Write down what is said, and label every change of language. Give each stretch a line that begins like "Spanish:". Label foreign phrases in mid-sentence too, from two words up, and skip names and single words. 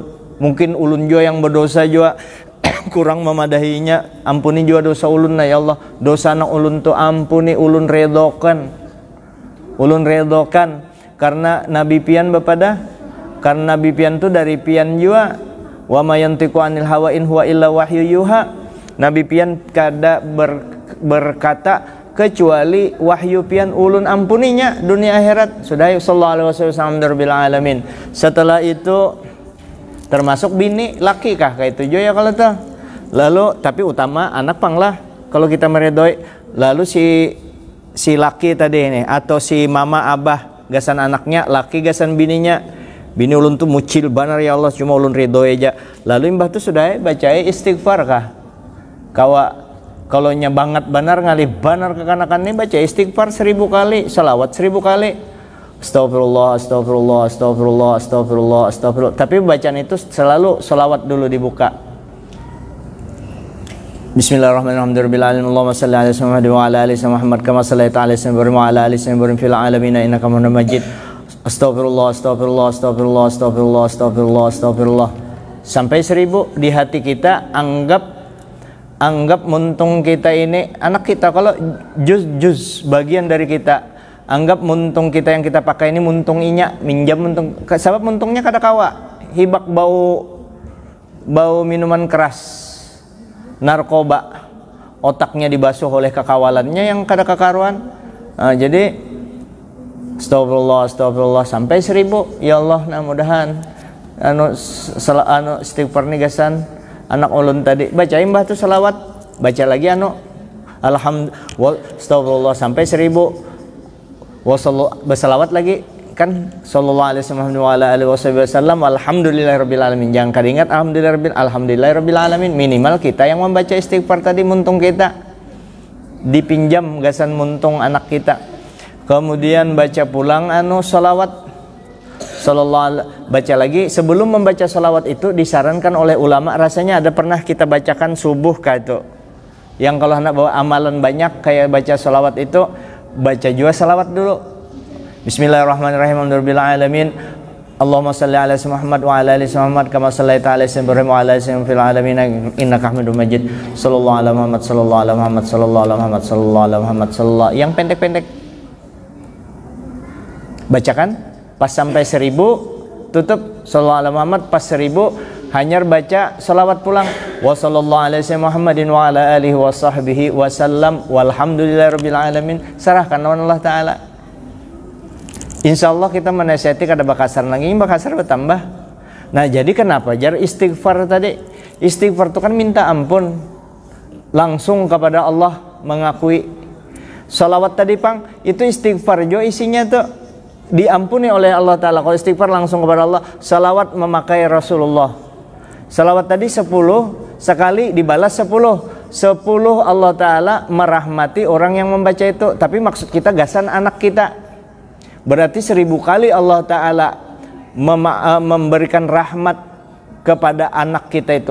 Banjar: Mungkin ulun juga yang berdosa juga kurang memadahinya, ampuni juga dosa ulun nah ya Allah. Dosa anak ulun tu ampuni, ulun redokan karena Nabi pian bepada, karena Nabi pian tu dari pian juga,
Arabic: وما ينطق عن الهوى إن هو إلا وحي يوحى.
Banjar: Nabi pian kada berkata kecuali wahyu pian, ulun ampuninya dunia akhirat.
Arabic: Sudah صلى الله عليه وسلم رب العالمين.
Banjar: Setelah itu termasuk bini laki kah kayak itu ya kalau tuh. Lalu tapi utama anak panglah kalau kita meredoi. Lalu si laki tadi ini atau si mama abah gasan anaknya, laki gasan bininya. Bini ulun tuh mucil banar ya Allah, cuma ulun ridhoi aja. Lalu imbah tuh sudah baca istighfar kah? Kalau nya banget banar ngalih banar kekanakan ini baca istighfar 1000 kali, salawat 1000 kali.
Arabic: أستغفر الله، أستغفر الله، أستغفر الله، أستغفر الله، أستغفر الله. Tapi bacaan itu selalu salawat dulu dibuka. Bismillahirrahmanirrahim. اللهم صل على محمد وعلى آل محمد كما صليت على إبراهيم وعلى آل إبراهيم في العالمين إنك حميد مجيد. أستغفر الله، أستغفر الله، أستغفر الله، أستغفر الله، أستغفر الله، أستغفر الله.
Banjar: Sampai 1000 di hati kita. Anggap muntung kita ini anak kita, kalau juz bagian dari kita. Anggap muntung kita yang kita pakai ini muntung inya, minjam muntung. Sebab muntungnya kada kawa, hibak bau minuman keras, narkoba, otaknya dibasuh oleh kekawalannya yang kada kekaruan. Jadi
Arabic: أستغفر الله، أستغفر الله
Banjar: sampai 1000. Ya Allah, nah mudahan istighfar nih gasan anak ulun tadi bacain mbah tuh salawat, baca lagi astagfirullah sampai 1000, bersalawat lagi kan
Arabic: صلى الله عليه وسلم، الحمد لله رب العالمين.
Banjar: Jangan kadingat
Arabic: الحمد لله رب العالمين,
Banjar: minimal kita yang membaca istighfar tadi muntung kita dipinjam gasan muntung anak kita. Kemudian baca pulang salawat baca lagi. Sebelum membaca salawat itu disarankan oleh ulama, rasanya ada pernah kita bacakan subuh kah itu, yang kalau hendak bawa amalan banyak kayak baca salawat itu, baca juga salawat dulu.
Arabic: بسم الله الرحمن الرحيم. الحمد لله رب العالمين. اللهم صل على محمد وعلى آل محمد كما صليت على إبراهيم وعلى آل إبراهيم في العالمين إنك حميد مجيد. صلى الله على محمد صلى الله على محمد صلى الله على محمد صلى الله على محمد صلى الله.
Banjar: Yang pendek-pendek. Bacakan pas sampai 1000 tutup
Arabic: صلى الله على محمد,
Banjar: pas 1000 hanya baca salawat pulang
Arabic: وصلى الله على محمد وعلى آله وصحبه وسلم والحمد لله رب العالمين.
Banjar: Serahkan kepada Allah taala. Insyaallah kita menasihati kada bakasar lagi, bakasar bertambah. Nah, jadi kenapa jar istighfar tadi? Istighfar itu kan minta ampun langsung kepada Allah, mengakui. Salawat tadi pang itu istighfar jo isinya tuh diampuni oleh Allah taala. Kalau istighfar langsung kepada Allah, salawat memakai Rasulullah. Salawat tadi 10 sekali dibalas 10 Allah taala merahmati orang yang membaca itu. Tapi maksud kita gasan anak kita. Berarti 1000 kali Allah Ta'ala memberikan rahmat kepada anak kita itu.